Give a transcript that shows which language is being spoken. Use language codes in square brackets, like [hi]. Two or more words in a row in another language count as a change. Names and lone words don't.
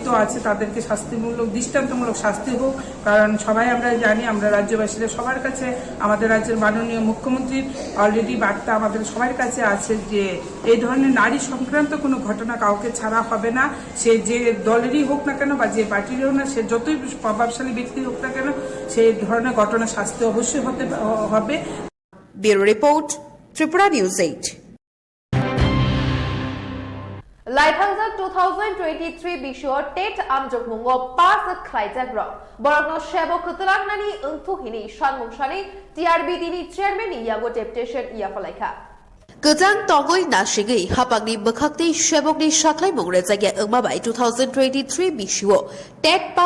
[bn] আছে তাদেরকে শাস্তিমূলক দৃষ্টান্তমূলক শাস্তি হোক কারণ সবাই আমরা জানি আমরা রাজ্যবাসীরা সবার কাছে আমাদের রাজ্যের মাননীয় মুখ্যমন্ত্রীর অলরেডি বার্তা আমাদের সবার কাছে আছে যে এই ধরনের নারী সংক্রান্ত কোনো ঘটনা কাউকে ছাড়া হবে না সে যে দলেরই হোক না কেন বা যে পার্টিরই হোক না সে যতই প্রভাবশালী ব্যক্তি হোক না কেন সেই ধরনের ঘটনা শাস্তি অবশ্যই হতে হবে। ব্যুরো রিপোর্ট ত্রিপুরা নিউজ 8 [trp] Laithangja 2023 bisho tet amjok mungo pas khlaijak ro borokno shebo khutlangnani ungthuhini shanmungshani TRB dini chairman yago deputation yafalaika Gajang Tongoi Nashigi, Hapagni Bakakti, Shebogni Shaklai Mongre Zaga Umabai 2023 Bishuo, Ted Pass